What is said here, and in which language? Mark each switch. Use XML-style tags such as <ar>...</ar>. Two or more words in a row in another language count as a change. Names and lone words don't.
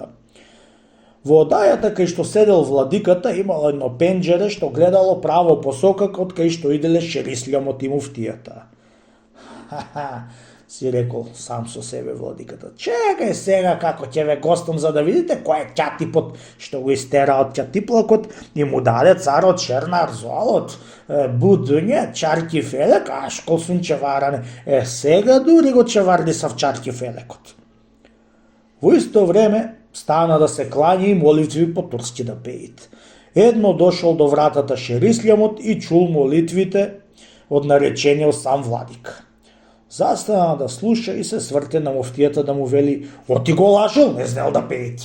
<mk>Во одајата кај што седел владиката имало едно пенџере што гледало право посока од кај што иделе шерислјамот и муфтијата. Ха-ха, си рекол сам со себе владиката. Чекај сега како ќе ве гостам за да видите кој е ќатипот што го истера од ќатиплакот и му даде царот Шернар золот.</mk> <tr>Bu dünya, çarkı felek, aşkolsun çevirene.</tr> <mk>Сега дури го чевардисав</mk> <tr>çarkı felekot.</tr> <mk>Во исто време стана да се клања и молитви по турски да пеит. Едно дошол до вратата шерислјамот и чул молитвите од наречениот сам владик. Застана да слуша и се сврте на муфтијата да му вели: "Оти го лажел, не знел да пеит."</mk>